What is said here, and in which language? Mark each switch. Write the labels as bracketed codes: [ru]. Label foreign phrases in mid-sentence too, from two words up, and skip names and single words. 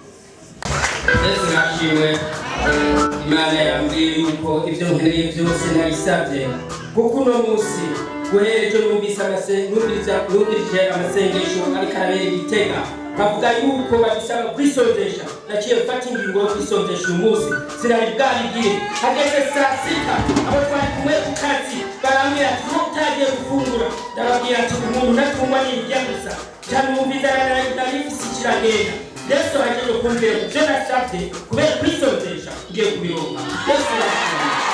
[rn] Yesu nashimwe Imana yambwiye yuko ibyo nkeneye byose nabisabye kuko uno munsi guhera ejo numvise amasengesho ariko arabera Igitega bavuga yuko babisaba kwisozesha naciye gufata ingingo yo kwisonzesha uyu munsi sinari bwabigire hageze saa sita abo twari kumwe ku kazi barambwira ati ko utagiye gufungura ndababwira ati umuntu ntatungwa n'indya gusa ntamwumviza narifise ikiragenda yesu ahejeje kumvira ku byo nasabye kubera kwisonzesha ngiye kubironka yesu arashimye